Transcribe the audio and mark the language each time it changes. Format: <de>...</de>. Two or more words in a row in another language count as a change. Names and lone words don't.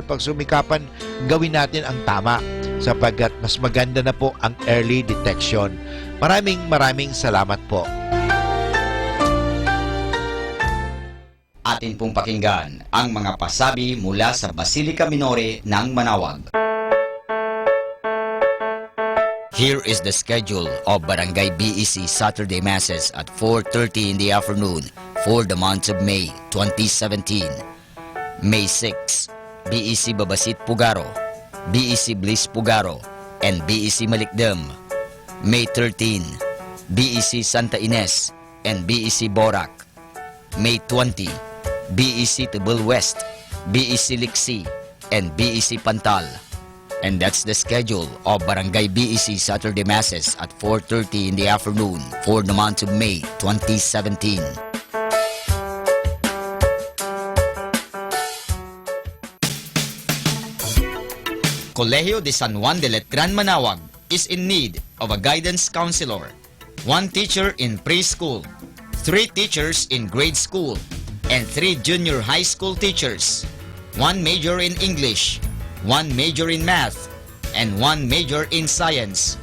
<tl>Pag sumikapan, gawin natin ang tama sapagkat mas maganda na po ang</tl> <en>early detection.</en> <tl>Maraming salamat po. Atin pong pakinggan ang mga pasabi mula sa Basilica Minore ng Manawag.</tl> <en>Here is the schedule of Barangay BEC Saturday Masses at 4:30 in the afternoon for the month of May 2017. May 6, BEC Babasit Pugaro, BEC Bliss Pugaro, and BEC Malikdem. May 13, BEC Santa Ines and BEC Borac. May 20, BEC Tibul West, BEC Liksi, and BEC Pantal. And that's the schedule of Barangay BEC Saturday Masses at 4:30 in the afternoon for the month of May 2017. Colegio de San Juan de Letran Manawag is in need of a guidance counselor, 1 teacher in preschool, 3 teachers in grade school, and 3 junior high school teachers, 1 major in English, 1 major in math, and 1 major in science.</en>